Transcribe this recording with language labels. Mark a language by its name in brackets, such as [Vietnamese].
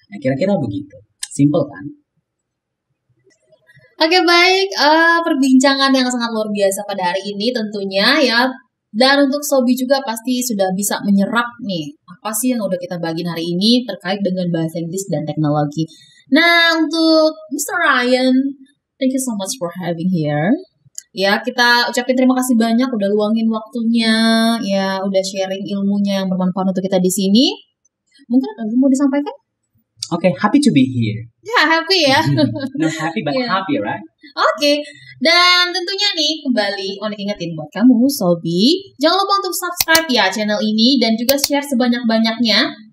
[Indonesian] Nah, kira-kira begitu. Simple kan? Oke, baik, perbincangan yang sangat luar biasa pada hari ini tentunya ya. Dan untuk Sobi juga pasti sudah bisa menyerap nih, apa sih yang udah kita bagiin hari ini terkait dengan bahasa Inggris dan teknologi. Nah, untuk Mr. [English] Ryan, thank you so much for having here. [Indonesian] Ya, kita ucapin terima kasih banyak udah luangin waktunya, ya udah sharing ilmunya yang bermanfaat untuk kita di sini. Mungkin ada yang mau disampaikan? [English] Oke, happy to be here. [Indonesian] Ya, happy ya. [English] Not happy but Yeah. happy, right? [Indonesian] Oke, dan tentunya nih kembali Onik ingetin buat kamu Sobi, jangan lupa untuk subscribe ya channel ini dan juga share sebanyak-banyaknya.